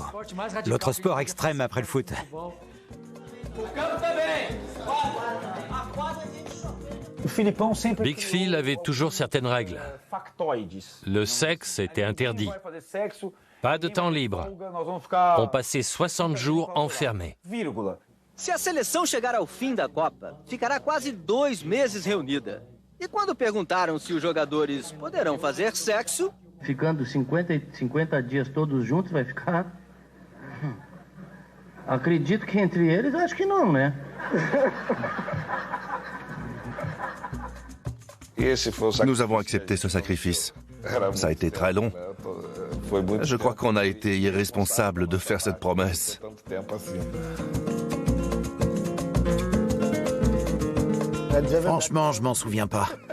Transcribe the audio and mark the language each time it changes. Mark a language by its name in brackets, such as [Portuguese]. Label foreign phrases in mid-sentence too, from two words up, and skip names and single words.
[French] L'autre sport extrême après le foot. Big Phil avait toujours certaines règles. Le sexe était interdit. Pas de temps libre. On passait 60 jours enfermés. [Portuguese] Se a seleção chegar ao fim da Copa, ficará quase 2 meses reunida. E quando perguntaram se os jogadores poderão fazer sexo... Ficando 50 dias todos juntos vai ficar? Acredito que entre eles, acho que não, né? [French] Nous avons accepté ce sacrifice. Ça a été très long. Je crois qu'on a été irresponsable de faire cette promesse. Franchement, je m'en souviens pas.